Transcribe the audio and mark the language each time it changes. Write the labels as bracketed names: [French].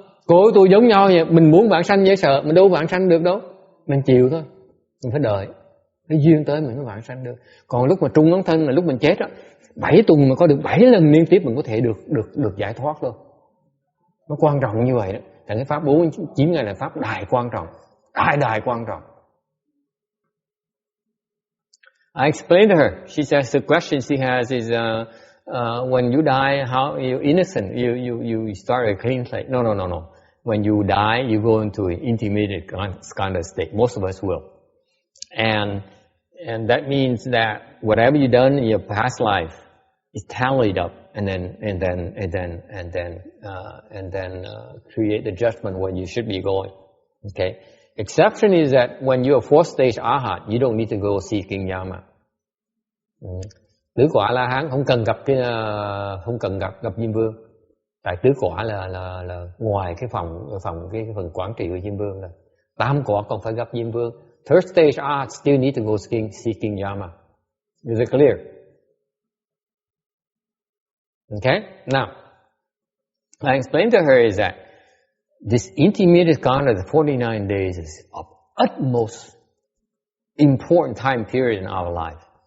[Vietnamese] Cô với tôi giống nhau vậy, mình muốn vãng sanh dễ sợ, mình đâu vãng sanh được đâu, mình chịu thôi, mình phải đợi cái duyên tới mình mới vãng sanh được. Còn lúc mà trung ấn thân là lúc mình chết á, 7 tuần mà có được 7 lần liên tiếp mình có thể được giải thoát luôn. Nó quan trọng như vậy đó. Thành cái pháp 49 ngày là pháp đại quan trọng, đại quan trọng. [English] I explained to her. She says the question she has is, when you die, how you innocent? You start a clean slate. No. When you die, you go into an intermediate kind of state. Most of us will, and that means that whatever you done in your past life is tallied up, and then create the judgment where you should be going. Okay. Exception is that when you're fourth stage Arhat, you don't need to go see King Yama. [Vietnamese] Tứ quả La Hán không cần gặp Diêm Vương. Tại tứ quả là ngoài cái phần quản trị của Diêm Vương là tam quả còn phải gặp Diêm Vương. [English] Third stage Arhat still need to go see King Yama. Is it clear? Okay. Now, I explained to her is that this intermediate kind of the 49 days is of utmost important time period in our life.